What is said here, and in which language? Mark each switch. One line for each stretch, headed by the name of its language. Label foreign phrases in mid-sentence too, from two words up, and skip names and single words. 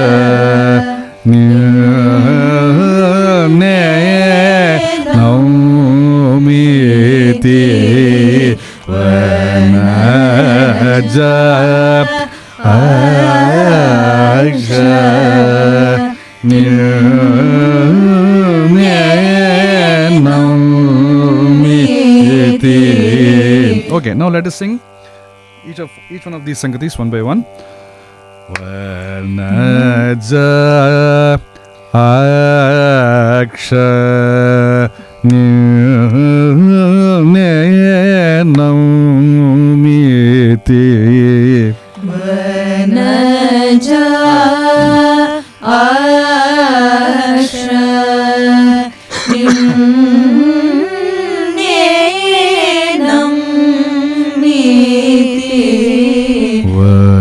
Telugu: నిన్నే నమ్మితి వనజ అక్ష నిన్నే నమ్మితి.
English: Okay, now let us sing each one of these sangatis one by one.
Telugu: వనజ అక్ష నిన్నే నమ్మితి వనజ అక్ష నిన్నే నమ్మితి